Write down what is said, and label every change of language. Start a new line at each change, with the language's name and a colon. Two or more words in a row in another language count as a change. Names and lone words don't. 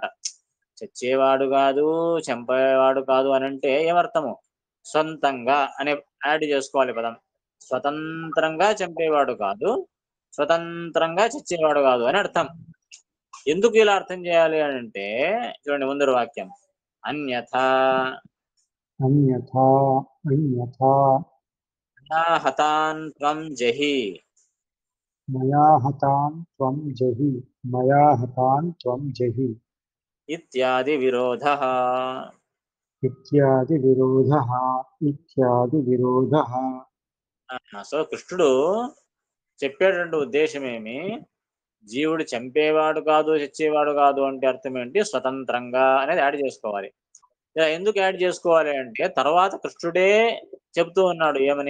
Telugu: చచ్చేవాడు కాదు, చంపేవాడు కాదు అని అంటే ఏమర్థము? సొంతంగా అనే యాడ్ చేసుకోవాలి పదం. స్వతంత్రంగా చంపేవాడు కాదు, స్వతంత్రంగా చచ్చేవాడు కాదు అని అర్థం. ఎందుకు ఇలా అర్థం చేయాలి అని అంటే చూడండి ముందర వాక్యం.
Sanskrit: అన్యథా अन्यथा अन्यथा హతాన్ త్వం జహి मया हतां त्वं जहि मया हतां त्वं जहि ఇత్యాది విరోధః. इत्यादि विरोधः इत्यादि विरोधः
Telugu: సో కృష్ణుడు చెప్పేటువంటి ఉద్దేశం ఏమి? జీవుడు చంపేవాడు కాదు, చచ్చేవాడు కాదు అంటే అర్థం ఏంటి? స్వతంత్రంగా అనేది యాడ్ చేసుకోవాలి. ఇలా ఎందుకు యాడ్ చేసుకోవాలి అంటే తర్వాత కృష్ణుడే చెప్తూ ఉన్నాడు ఏమని?